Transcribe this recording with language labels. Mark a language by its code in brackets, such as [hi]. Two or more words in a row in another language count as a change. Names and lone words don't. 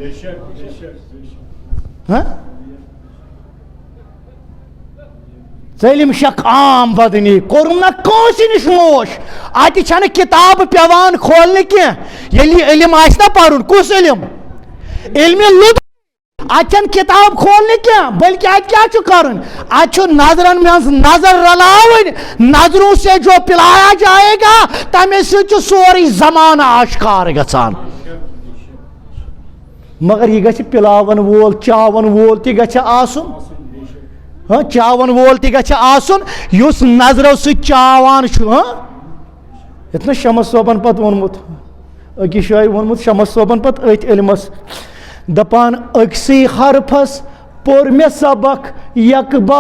[ks] ژٔلِم شک عام بدنی کوٚرُم نہ کٲنٛسہِ نِش موش اتہِ چھنہٕ کِتابہٕ پٮ۪وان کھولنہِ کینٛہہ ییٚلہِ یہِ علم آسہِ نا پرُن کُس علم علمِ لُد اتہِ چھنہٕ کِتاب کھولنہِ کینٛہہ بٔلکہِ اتہِ کیٛاہ چھُ کرُن اتہِ چھُ نظرن منٛز نظر رلاوٕنۍ [ur] نظروں سے جو پلایا جائے گا [ks] تمے سۭتۍ چھُ سورُے زمانہٕ آشکار گژھان مگر یہِ گژھِ پِلاون وول چاون وول تہِ گژھِ آسُن چاون وول تہِ گژھِ آسُن یُس نظرو سۭتۍ چاوان چھُ یتھ نا شمس صٲبن پتہٕ ووٚنمُت أکِس جایہِ ووٚنمُت شمس صٲبن پتہٕ أتھۍ علمس دپان أکسٕے حرفس پوٚر مےٚ سبق یک